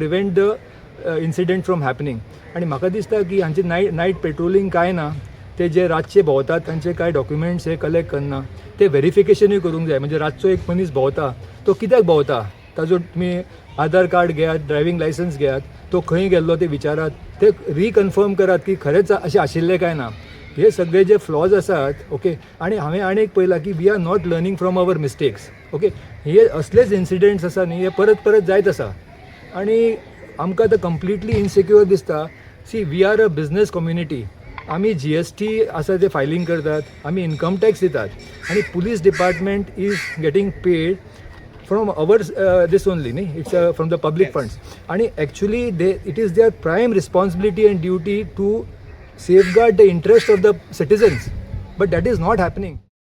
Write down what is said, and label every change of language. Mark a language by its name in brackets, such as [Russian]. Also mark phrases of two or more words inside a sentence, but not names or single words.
[English] prevent the incident from happening [Konkani] आनी म्हाका दिसता की हांचे [English] night patrolling [Konkani] कांय ना ते जे रातचे भोंवतात तांचे कांय डॉक्युमेंट्स हे कलेक्ट करना ते व्हेरिफिकेशनूय करूंक जाय म्हणजे रातचो एक मनीस भोंवता तो कित्याक भोंवता ताजो तुमी आधार कार्ड घेयात [English] driving licence [Konkani] घेयात तो खंय गेल्लो ते विचारात ते रिकन्फर्म करात की खरेंच अशें आशिल्लें काय ना हे सगळे जे फ्लॉज आसात ओके आनी हांवें आनी एक पळयलां की [English] we are not learning from our mistakes okay [Konkani] हे असलेच इन्सिडेंट्स आसा न्ही हे परत परत जायत आसा आनी आमकां आतां [English] completely insecure दिसता see we are a business community [Konkani] आमी GST आसा ते फायलिंग करतात आमी [English] income tax [Konkani] दितात आनी [English] police department is getting paid from our this only न्ही it's from the public funds आनी actually it is their prime responsibility and duty to safeguard the interest of the citizens but that is not happening.